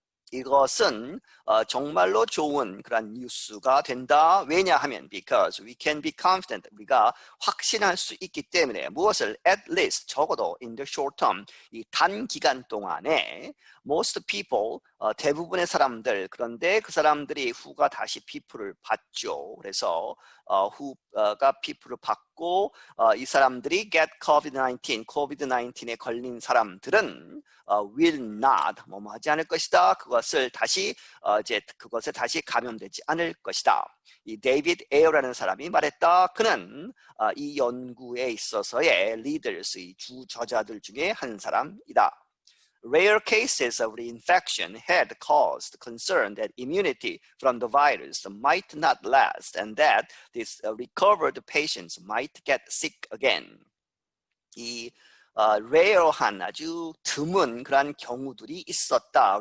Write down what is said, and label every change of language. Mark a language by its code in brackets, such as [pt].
[ko] 이것은 정말로 좋은 그런 뉴스가 된다. 왜냐하면 [en] because we can be confident, [ko] 우리가 확신할 수 있기 때문에. 무엇을? At least, 적어도 [en] in the short term, [ko] 이 단기간 동안에 most people, 대부분의 사람들, 그런데 그 사람들이 who가 다시 people을 받죠. 그래서 who가 people을 받고 이 사람들이 get COVID-19에 걸린 사람들은 [en] will not, [ko] 뭐뭐 하지 않을 것이다. 그것에 다시 감염되지 않을 것이다. 이 데이비드 에어라는 사람이 말했다. 그는 이 연구에 있어서의 leaders, 이 주저자들 중에 한 사람이다. [en] Rare cases of reinfection had caused concern that immunity from the virus might not last and that these recovered patients might get sick again. [ko] 이 rare한, 아주 드문 그러한 경우들이 있었다.